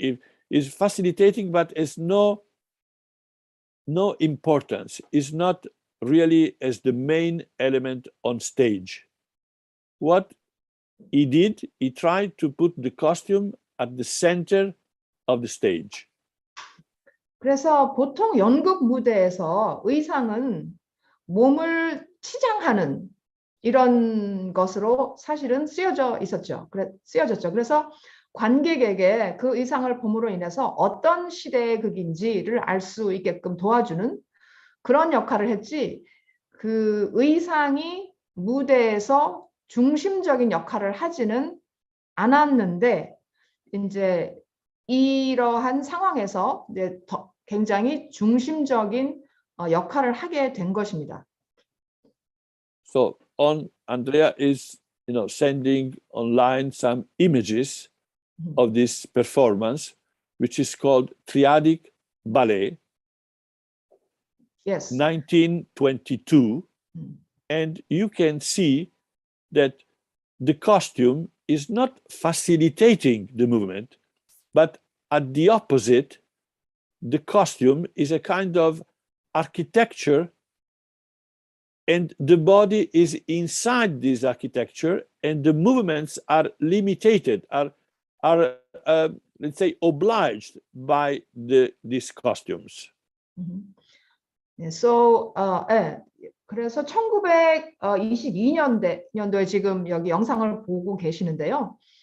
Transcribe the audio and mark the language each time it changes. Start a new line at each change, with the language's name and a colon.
English: It is facilitating, but it's no importance. It's not really as the main element on stage. What he did, he tried to put the costume at the center of the stage.
Korean: 그래서 보통 연극 무대에서 의상은 몸을 치장하는 이런 것으로 사실은 쓰여졌죠. 그래서 관객에게 그 의상을 봄으로 인해서 어떤 시대의 극인지를 알 수 있게끔 도와주는 그런 역할을 했지, 그 의상이 무대에서 중심적인 역할을 하지는 않았는데, 이제 이러한 상황에서 이제 굉장히 중심적인 역할을 하게 된 것입니다.
English: So Andrea is, sending online some images of this performance, which is called Triadic Ballet, Yes. 1922, and you can see that the costume is not facilitating the movement, but at the opposite, the costume is a kind of architecture, and the body is inside this architecture, and the movements are limited, are let's say obliged by these costumes.
Korean: So, 그래서 1922년도에 지금 여기 영상을 보고 계시는데요.